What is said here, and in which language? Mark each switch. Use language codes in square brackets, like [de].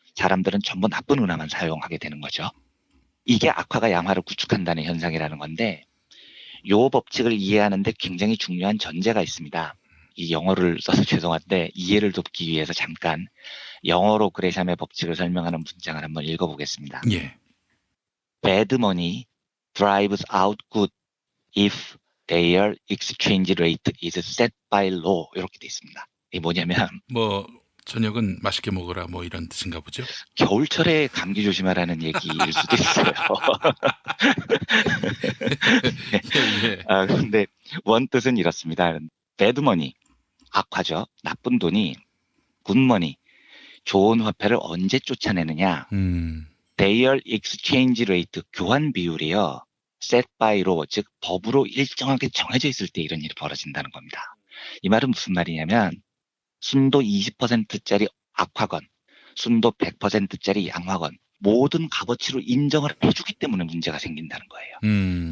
[ko] 사람들은 전부 나쁜 은화만 사용하게 되는 거죠. 이게 악화가 양화를 구축한다는 현상이라는 건데 이 법칙을 이해하는데 굉장히 중요한 전제가 있습니다. 이 영어를 써서 죄송한데 이해를 돕기 위해서 잠깐 영어로 그레샴의 법칙을 설명하는 문장을 한번 읽어보겠습니다. 예. [en] Bad money drives out good if their exchange rate is set by law. [ko] 이렇게 돼 있습니다. 이게 뭐냐면 뭐 저녁은 맛있게 먹어라 뭐 이런 뜻인가 보죠. 겨울철에 감기 조심하라는 얘기일 수도 있어요. 예. 근데 원뜻은 이렇습니다. Bad money, 악화죠. 나쁜 돈이 good money, 좋은 화폐를 언제 쫓아내느냐. Their exchange rate, 교환 비율이요. set by law, 즉 법으로 일정하게 정해져 있을 때 이런 일이 벌어진다는 겁니다. 이 말은 무슨 말이냐면 순도 20%짜리 악화건, 순도 100%짜리 양화건 모든 값어치로 인정을 해주기 때문에 문제가 생긴다는 거예요.